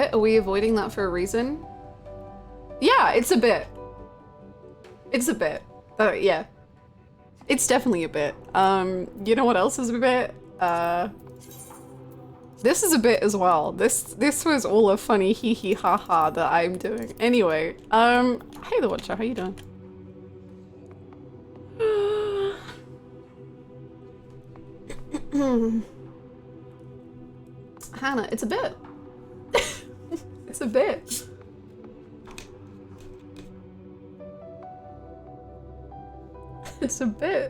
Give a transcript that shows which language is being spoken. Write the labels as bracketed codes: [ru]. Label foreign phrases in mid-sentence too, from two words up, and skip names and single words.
[en] Are we avoiding that for a reason? Yeah, it's a bit. It's a bit. Yeah. It's definitely a bit. You know what else is a bit? This is a bit as well. This was all a funny hee hee ha ha that I'm doing. Anyway, hey the Watcher, how you doing? Hannah, it's a bit. It's a bit. It's a bit.